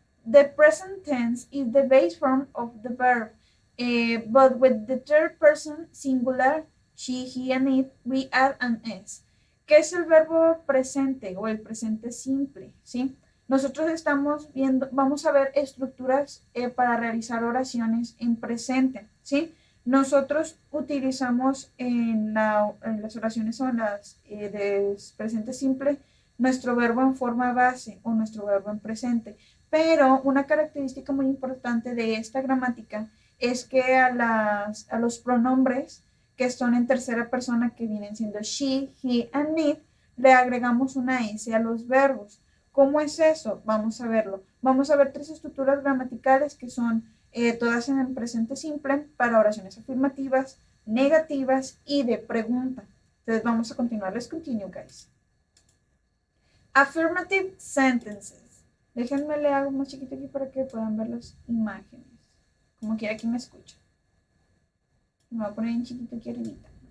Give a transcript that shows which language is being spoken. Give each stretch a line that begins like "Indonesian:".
English: The present tense is the base form of the verb, but with the third person singular, she, he, and it, we add an s.
Spanish: ¿Qué es el verbo presente o el presente simple? ¿Sí? Nosotros estamos viendo, vamos a ver estructuras para realizar oraciones en presente, ¿sí? Nosotros utilizamos en las oraciones o en las de presente simple nuestro verbo en forma base o nuestro verbo en presente. Pero una característica muy importante de esta gramática es que a los pronombres que son en tercera persona, que vienen siendo
English: she, he, and it,
Spanish: le agregamos una S a los verbos. ¿Cómo es eso? Vamos a verlo. Vamos a ver tres estructuras gramaticales que son todas en el presente simple para oraciones afirmativas, negativas y de pregunta. Entonces vamos a continuar.
English: Let's continue, guys. Affirmative sentences.
Spanish: Déjenme leer algo más chiquito aquí para que puedan ver las imágenes. Como quiera que me escuchen. Me voy a poner en chiquito aquí arribita.